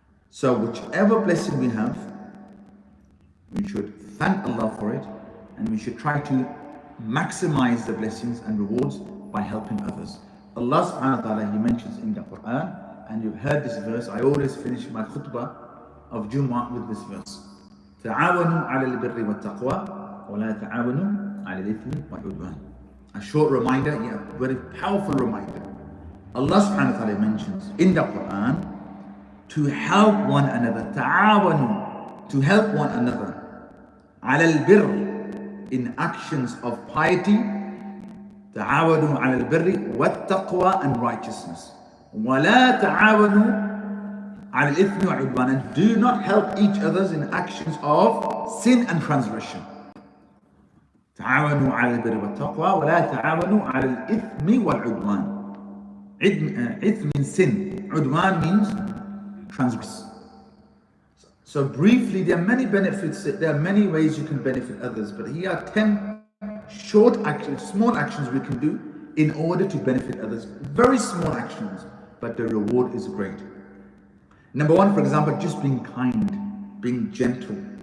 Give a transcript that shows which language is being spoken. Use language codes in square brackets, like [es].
[en] So whichever blessing we have, we should thank Allah for it, and we should try to maximize the blessings and rewards by helping others. Allah subhanahu wa ta'ala, He mentions in the Quran, and you've heard this verse. I always finish my khutbah of Jumu'ah with this verse. [ar] تعاونوا على البر والتقوى ولا تعاونوا على الإثم والعدوان. [en] A short reminder, yeah, very powerful reminder. Allah subhanahu wa ta'ala mentions in the Quran to help one another, ta'awanu, to help one another, [ar] ala al-birr, [en] in actions of piety, [ar] ta'awanu ala al-birri wat-taqwa, [en] and righteousness. [ar] Wa la ta'awanu ala al-ithmi wal-udwan, [en] and do not help each other in actions of sin and transgression. [ar] تعاونوا على البر والتقوى ولا تعاونوا على الإثم والعدوان. [en] Ith means sin. Udwan means transgress. So briefly, there are many benefits, there are many ways you can benefit others, but here are 10 short actions, small actions we can do in order to benefit others. Very small actions, but the reward is great. Number one, for example, just being kind, being gentle.